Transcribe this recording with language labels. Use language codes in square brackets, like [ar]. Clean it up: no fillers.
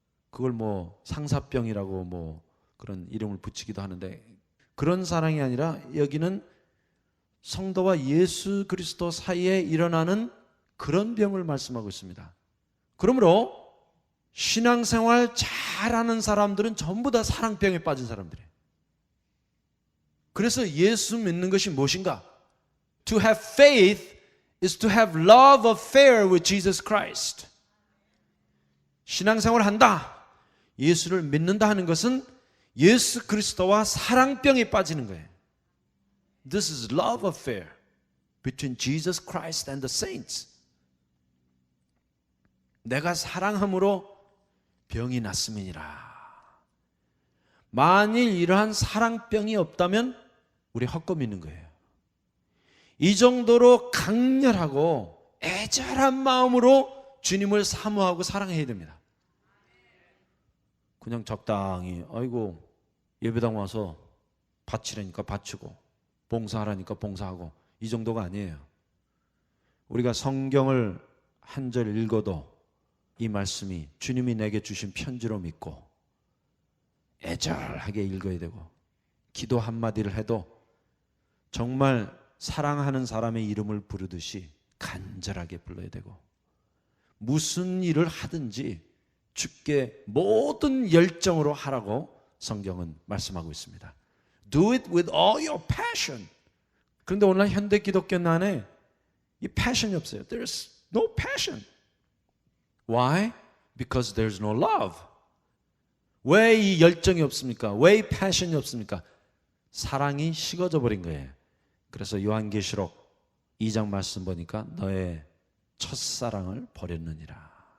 [ko] 그걸 뭐 상사병이라고 뭐 그런 이름을 붙이기도 하는데 그런 사랑이 아니라 여기는 성도와 예수 그리스도 사이에 일어나는 그런 병을 말씀하고 있습니다. 그러므로 신앙생활 잘하는 사람들은 전부 다 사랑병에 빠진 사람들이에요. 그래서 예수 믿는 것이 무엇인가? [en] To have faith is to have love affair with Jesus Christ. [ko] 신앙생활을 한다, 예수를 믿는다 하는 것은 예수 그리스도와 사랑병에 빠지는 거예요. [en] This is love affair between Jesus Christ and the saints. [ko] 내가 사랑함으로 병이 났음이니라. 만일 이러한 사랑병이 없다면 우리 헛것 있는 거예요. 이 정도로 강렬하고 애절한 마음으로 주님을 사모하고 사랑해야 됩니다. 그냥 적당히 아이고 예배당 와서 바치라니까 바치고 봉사하라니까 봉사하고 이 정도가 아니에요. 우리가 성경을 한 절 읽어도 이 말씀이 주님이 내게 주신 편지로 믿고 애절하게 읽어야 되고 기도 한마디를 해도 정말 사랑하는 사람의 이름을 부르듯이 간절하게 불러야 되고 무슨 일을 하든지 주께 모든 열정으로 하라고 성경은 말씀하고 있습니다. [en] Do it with all your passion. [ko] 그런데 오늘 현대 기독교 안에 이 passion이 없어요. [en] There's no passion. Why? Because there's no love. [ko] 왜 이 열정이 없습니까? 왜 이 passion이 없습니까? 사랑이 식어져 버린 거예요. 그래서 요한계시록 2장 말씀 보니까 너의 첫사랑을 버렸느니라.